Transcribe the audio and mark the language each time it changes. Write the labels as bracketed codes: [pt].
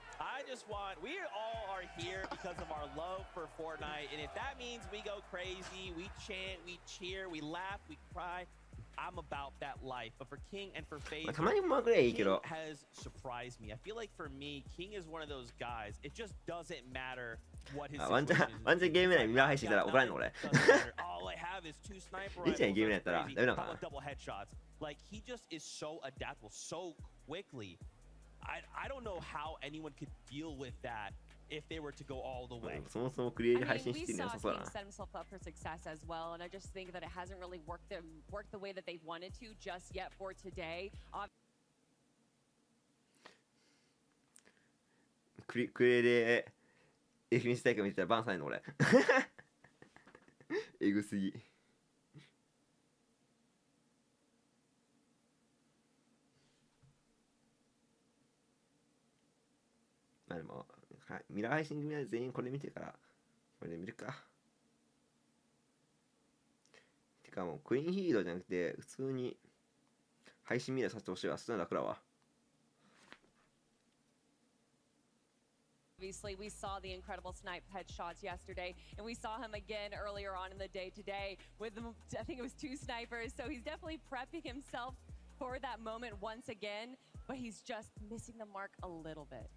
[en] I just want, we all are here because of our love for Fortnite, and if that means we go crazy, we chant, we cheer, we laugh, we cry, I'm about that life. But for King and for FaZe, King has surprised me. I feel like for me, King is one of those guys. It just doesn't matter what his situation is. [ja] ワンチャンゲーム内見配信したら怒られんの俺。 [en] All I have is 2 sniper [ja] いいじゃんゲーム内やったらダメなのかな。 [en] double headshots. Like he just is so adaptable so quickly. I don't know how anyone could deal with that if they were to go all the way. [ja] そもそもクリエイで配信してるの良さそうだな。 [en] set himself up for success as well, and I just think that it hasn't really worked the way that they wanted to just yet for today. [ja] クリエイで FNC 大会見てたらバンされんの俺。えぐすぎ。まあでも、はい、ミラー配信組は全員これ見てるから、これで見るか。てかもうクイーンヒーローじゃなくて、普通に配信ミラーさせてほしいわ。そういうの楽だわ。 [en] Obviously, we saw the incredible snipe headshots yesterday, and we saw him again earlier on in the day today with, I think it was 2 snipers, so he's definitely prepping himself for that moment once again, but he's just missing the mark a little bit.